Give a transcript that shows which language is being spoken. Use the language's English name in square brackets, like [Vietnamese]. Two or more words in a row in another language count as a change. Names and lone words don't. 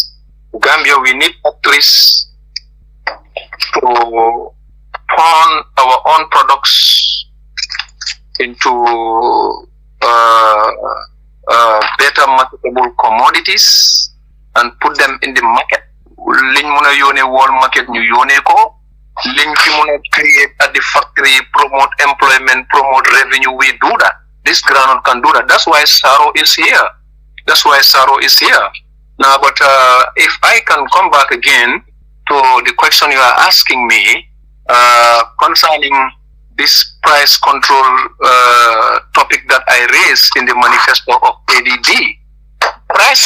[English] Gambia, we need factories to turn our own products into better marketable commodities and put them in the market. [Wolof] Liñ mëna yone [English] world market [Wolof] ñu yone ko. Liñ fi mëna [English] create at the factory, promote employment, promote revenue, we do that. This groundnut can do that. That's why Saro is here. Now, but if I can come back again to the question you are asking me concerning this price control topic that I raised in the manifesto of ADD.